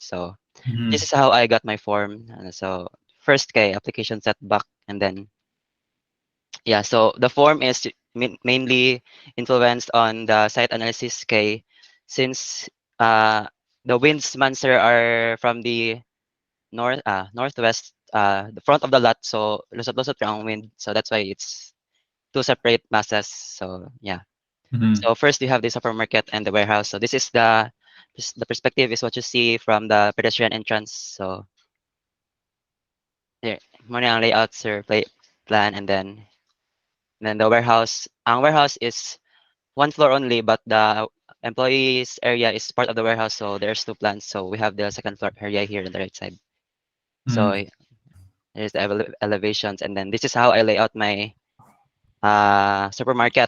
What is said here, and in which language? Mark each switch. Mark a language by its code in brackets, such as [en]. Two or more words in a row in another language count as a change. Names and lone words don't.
[en] So this is how I got my form. So first kay application setback, and then yeah, so the form is mainly influenced on the site analysis kay since the winds man, sir, are from the northwest, the front of the lot, so [tl] lusot-lusot ang [en] wind, so that's why it's 2 separate masses. So yeah. So first you have the supermarket and the warehouse. So this is the perspective is what you see from the pedestrian entrance. So here, [tl] muna ang layout, sir, [en] plan, and then the warehouse. Ang warehouse is 1 floor only, but the employees area is part of the warehouse. So there's 2 plans. So we have the second floor area here on the right side. So there's the elevations, and then this is how I lay out my supermarket.